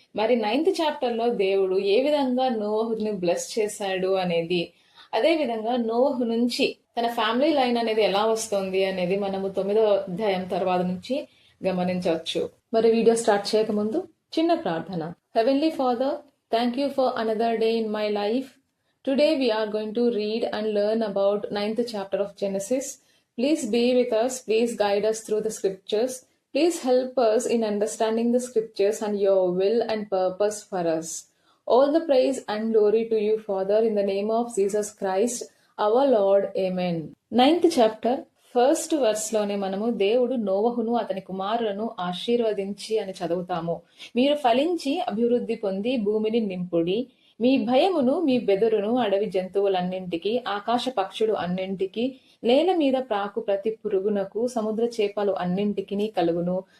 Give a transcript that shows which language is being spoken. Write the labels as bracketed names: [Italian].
[Telugu] మరి 9th chapter లో దేవుడు ఏ విధంగా నోవహుని బ్లెస్ చేశాడు అనేది, అదే విధంగా నోవహు నుంచి తన ఫ్యామిలీ లైన్ అనేది ఎలా వస్తుంది అనేది మనము 9వ అధ్యాయం తర్వాత నుంచి గమనించవచ్చు. మరి వీడియో స్టార్ట్ చేయకముందు చిన్న ప్రార్థన. [English] Heavenly father, thank you for another day in my life. Today we are going to read and learn about 9th chapter of Genesis. Please be with us. Please guide us through the scriptures. Please help us in understanding the scriptures and your will and purpose for us. All the praise and glory to you, Father, in the name of Jesus Christ, our Lord. Amen. [Telugu] 9th chapter first verse లోనే మనము దేవుడు నోవహును అతని కుమారులను ఆశీర్వదించి అని చదువుతాము. మీరు ఫలించి అభివృద్ధి పొంది భూమిని నింపుడి. మీ భయమును మీ బెదురును అడవి జంతువులన్నింటికి, ఆకాశ పక్షులు అన్నింటికి, నేల మీద ప్రాకు ప్రతి పురుగునకు, సముద్ర చేపలు అన్నింటికి కలుగును.